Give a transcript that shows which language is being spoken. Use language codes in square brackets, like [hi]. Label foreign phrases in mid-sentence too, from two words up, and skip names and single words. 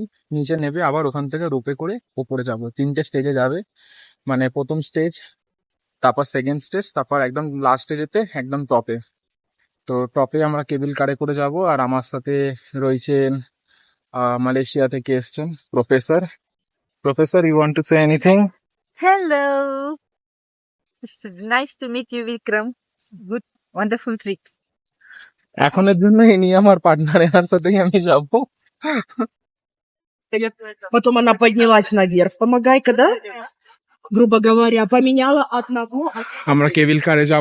[bn] নিচে নেবে আবার ওখান থেকে রোপে করে ওপরে যাব। 3টে স্টেজে যাবে, মানে প্রথম স্টেজ, তারপর [en] second stage, [bn] তারপর একদম [en] last stage [bn] একদম টপে। তো টপে আমরা [en] cable car [bn] করে যাব। আর আমার সাথে রয়েছেন মালয়েশিয়া থেকে এসছেন প্রফেসর। প্রফেসর, [en] You want to say anything? Hello. It's nice to meet you, Vikram. Good, wonderful trip. [bn] এখনের জন্য ইনি আমার পার্টনার, এনার সাথেই আমি যাব। [ru] Потом она поднялась наверх, помогай-ка, да? Грубо говоря, поменяла одного. [bn] আমরা [en] cable car [bn] যাব।